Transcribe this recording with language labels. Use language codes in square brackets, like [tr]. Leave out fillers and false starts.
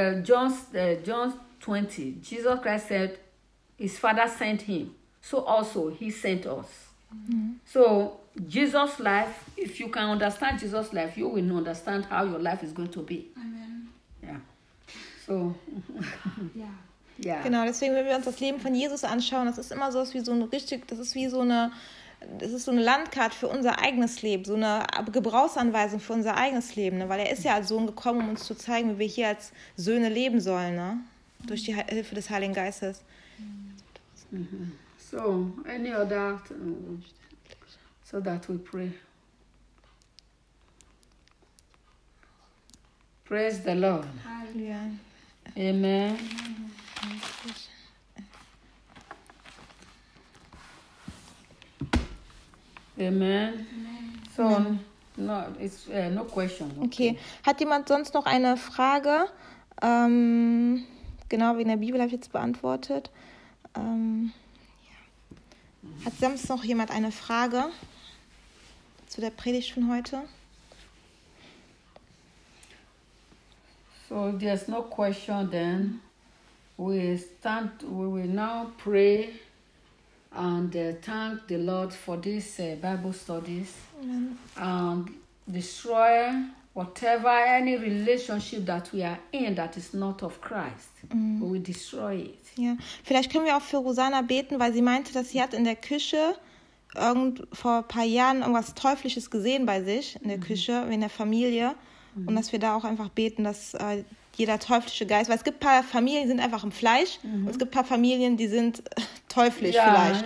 [en] John 20, Jesus Christ said, his Father sent him, so also he sent us. So Jesus' life, if you can understand Jesus' life, you will understand how your life is going to be. Amen. Yeah. So. Yeah. [de] Genau, deswegen, wenn wir uns das Leben von Jesus anschauen, das ist immer so, das ist so eine Landkarte für unser eigenes Leben, so eine Gebrauchsanweisung für unser eigenes Leben. Ne? Weil er ist ja als Sohn gekommen, um uns zu zeigen, wie wir hier als Söhne leben sollen. Ne? Durch die Hilfe des Heiligen Geistes. [en] So, any other so that we pray. Praise the Lord. Hallelujah. Amen. Amen. Amen. So, no question. Okay. [de] Hat jemand sonst noch eine Frage? Genau wie in der Bibel habe ich jetzt beantwortet. Hat sonst noch jemand eine Frage zu der Predigt von heute? [en] So, there's no question then. We will now pray. And thank the Lord for these Bible studies. Amen. And destroy whatever, any relationship that we are in that is not of Christ. Mm. We destroy it. [de] Ja, vielleicht können wir auch für Rosanna beten, weil sie meinte, dass sie hat in der Küche vor ein paar Jahren irgendwas Teuflisches gesehen bei sich, in der Küche, in der Familie. Und dass wir da auch einfach beten, dass jeder teuflische Geist, weil es gibt ein paar Familien, die sind einfach im Fleisch, und es gibt ein paar Familien, die sind teuflisch vielleicht.